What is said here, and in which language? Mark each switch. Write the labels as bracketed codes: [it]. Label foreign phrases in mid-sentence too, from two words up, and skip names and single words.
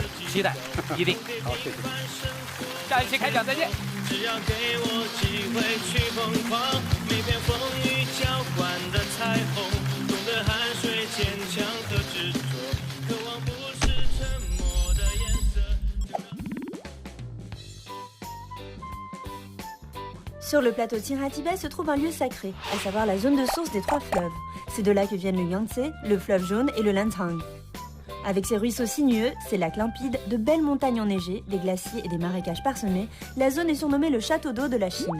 [zh] 期待，一定。好，谢谢。下一期开讲再见。只要给我机会去疯狂，每片风雨浇灌的彩虹，懂得汗水坚强和执着，渴望不是沉默的颜色。 [fr] Sur le plateau de Tsiratibet se trouve un lieu sacré, à savoir la zone de source des trois fleuves. C'est de là que viennent le Yangtze, le fleuve jaune et le Lancang. Avec ses ruisseaux sinueux, ses lacs limpides, de belles montagnes enneigées, des glaciers et des marécages parsemés, la zone est surnommée le château d'eau de la Chine.